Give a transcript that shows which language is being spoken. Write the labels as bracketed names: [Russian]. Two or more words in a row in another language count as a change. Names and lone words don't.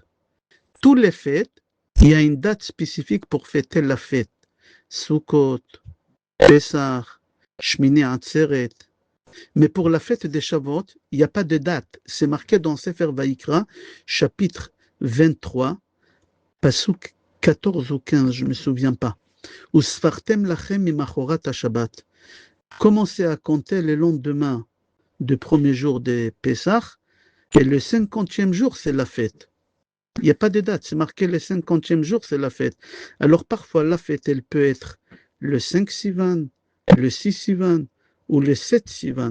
[French] Toutes les fêtes, il y a une date spécifique pour fêter la fête. Sukkot, Pesach, Shmini Atzeret. Mais pour la fête des Shavuot, il n'y a pas de date. C'est marqué dans Sefer Vaïkra, chapitre 23, pasuk 14 ou 15, je ne me souviens pas. [Hebrew] וספרתם לכם ממחרת השבת. [French] Commencez à compter le lendemain du premier jour de Pesach, et le 50e jour, c'est la fête. Il n'y a pas de date, c'est marqué le 50e jour, c'est la fête. Alors parfois, la fête, elle peut être le 5 Sivan, le 6 Sivan ou le 7 Sivan.